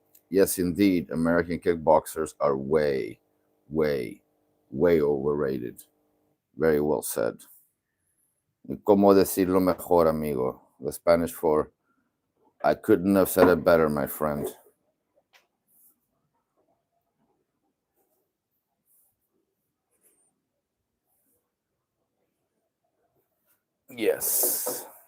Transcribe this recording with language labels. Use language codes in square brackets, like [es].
[en] Yes, indeed, American kickboxers are way, way, way overrated. Very well said. [es] ¿Cómo decirlo mejor, amigo? [en] The Spanish for I couldn't have said it better, my friend. Yes.